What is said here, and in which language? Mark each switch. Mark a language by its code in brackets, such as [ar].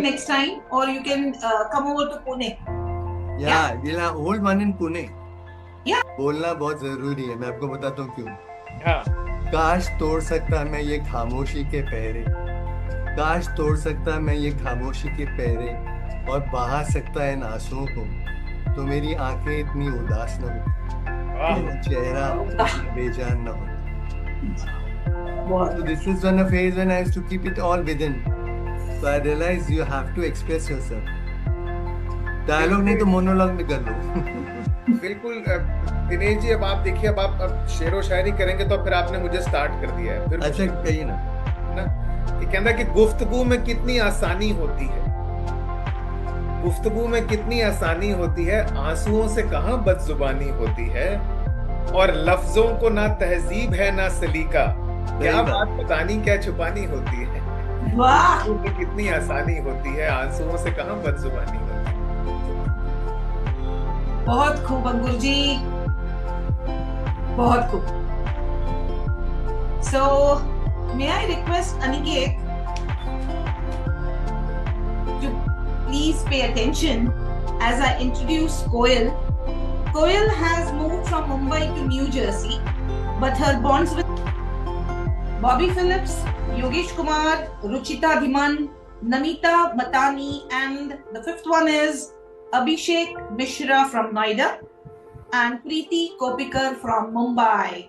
[en] next time, or you can come over to Pune. Yeah, we'll hold one in Pune. Yeah. [hi] बोलना बहुत जरूरी है. मैं आपको बताता हूँ क्यों. हाँ, काश तोड़ सकता मैं ये खामोशी के पहरे. काश तोड़ सकता मैं ये खामोशी के पहरे और बहा सकता है इन आंसुओं को. तो मेरी आंखें इतनी उदास न हो, मेरा चेहरा बेजान न हो. [en] So this is one a phase when I used to keep it all within. So I realized you have to express yourself. [hi] Dialogue नहीं तो monologue में कर लो. बिल्कुल दिनेश जी, अब आप देखिए, अब शेरो शायरी करेंगे तो फिर आपने मुझे स्टार्ट कर दिया है फिर अच्छा कहिए ना. ना, ये कहता कि गुफ्तगू में कितनी आसानी होती है, गुफ्तगू में कितनी आसानी होती है, आंसुओं से कहाँ बदजुबानी होती है, और लफ्जों को ना तहजीब है ना सलीका, क्या बात बतानी क्या छुपानी होती है. वाह, गुफ्तगू में कितनी आसानी होती है, आंसुओं से कहाँ बदजुबानी होती है. बहुत खूब अंकुर जी, बहुत खूब. [en] So, may I request Aniket to please pay attention as I introduce Koil. Koil has moved from Mumbai to New Jersey, but her bonds with Bobby Phillips, Yogesh Kumar, Ruchita Dhiman, Namita Matani, and the fifth one is Abhishek Mishra from Noida and Preeti Kopikar from Mumbai.